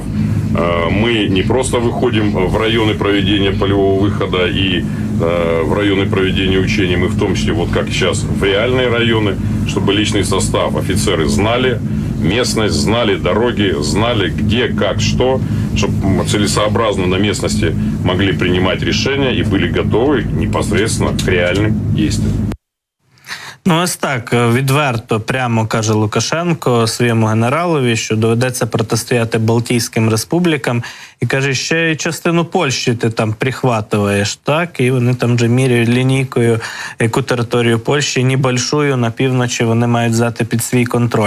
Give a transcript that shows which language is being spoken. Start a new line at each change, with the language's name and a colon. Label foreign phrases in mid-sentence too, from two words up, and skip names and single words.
Russian: Мы не просто выходим в районы проведения полевого выхода и в районы проведения учений, мы в том числе, вот как сейчас, в реальные районы, чтобы личный состав, офицеры знали местность, знали дороги, знали где, как, что, чтобы целесообразно на местности могли принимать решения и были готовы непосредственно к реальным действиям.
Ukrainian: Ну, ось так, відверто, прямо каже Лукашенко своєму генералові, що доведеться протистояти Балтійським республікам, і каже, ще й частину Польщі ти там прихватуєш, так? І вони там вже міряють лінійкою, яку територію Польщі, небольшую, на півночі вони мають взяти під свій контроль.